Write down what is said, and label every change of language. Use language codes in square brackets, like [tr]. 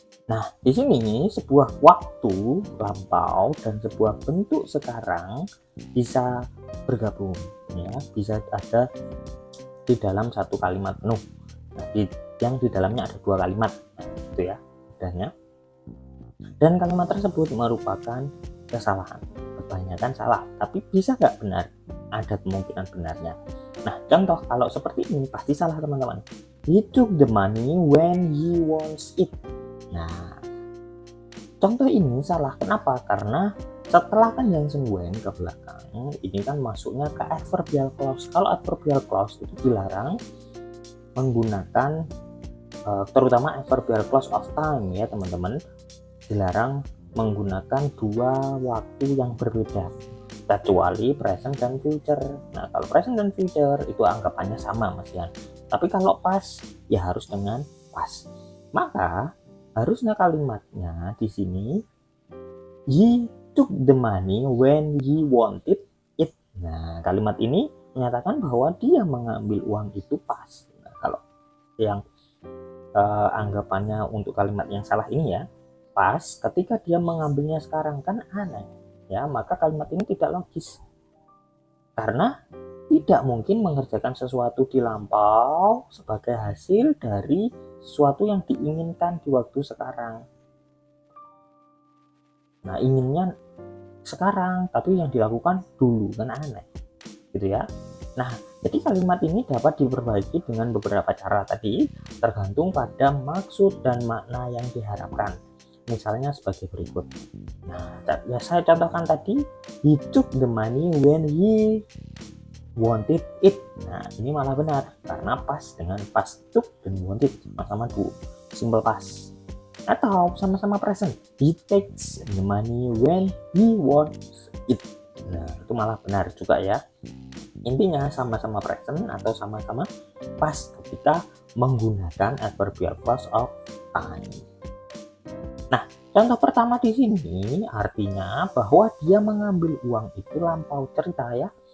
[id] Nah, di sini sebuah waktu lampau dan sebuah bentuk sekarang bisa bergabung ya, bisa ada di dalam satu kalimat penuh. Nah, yang di dalamnya ada dua kalimat. Nah, itu ya mudahnya. Dan kalimat tersebut merupakan kesalahan. Kebanyakan salah, tapi bisa nggak benar? Ada kemungkinan benarnya. Nah, contoh kalau seperti ini pasti salah teman-teman. [en] He took the money when he wants it. [id] Nah, contoh ini salah. Kenapa? Karena setelah conjunction when ke belakang, ini kan masuknya ke adverbial clause. Kalau adverbial clause itu dilarang menggunakan terutama adverbial clause of time ya teman-teman, dilarang menggunakan dua waktu yang berbeda kecuali present dan future. Nah, kalau present dan future itu anggapannya sama Mas Yan, tapi kalau past ya harus dengan past. Maka harusnya kalimatnya di sini [en] he took the money when he wanted it. [id] Nah, kalimat ini menyatakan bahwa dia mengambil uang itu past. Nah, kalau yang anggapannya untuk kalimat yang salah ini ya pas ketika dia mengambilnya sekarang kan aneh ya, maka kalimat ini tidak logis karena tidak mungkin mengerjakan sesuatu di lampau sebagai hasil dari sesuatu yang diinginkan di waktu sekarang. Nah, inginnya sekarang tapi yang dilakukan dulu kan aneh gitu ya. Nah, jadi kalimat ini dapat diperbaiki dengan beberapa cara tadi, tergantung pada maksud dan makna yang diharapkan. Misalnya sebagai berikut. Nah, ya saya contohkan tadi, [en] he took the money when he wanted it. [id] Nah, ini malah benar karena pas dengan past took dan wanted sama-sama simple past. Atau sama-sama present, [en] he takes the money when he wants it. [id] Nah, itu malah benar juga ya. Intinya sama-sama present atau sama-sama past ketika menggunakan adverbial clause of time. Nah, contoh pertama di sini artinya bahwa dia mengambil uang itu lampau cerita ya.